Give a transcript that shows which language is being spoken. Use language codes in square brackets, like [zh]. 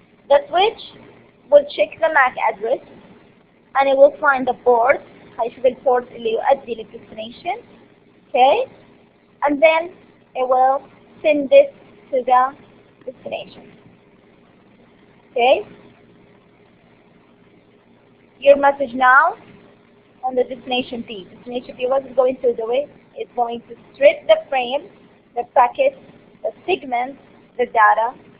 [en] The switch will check the MAC address and it will find the port. [ar] هيشوف البورت اللي يؤدي للدestination. [en] Okay? And then it will send this to the destination. Okay? Your message now on the destination P. Destination P, what is going to do it? It's going to strip the frame, the packet, the segment, the data.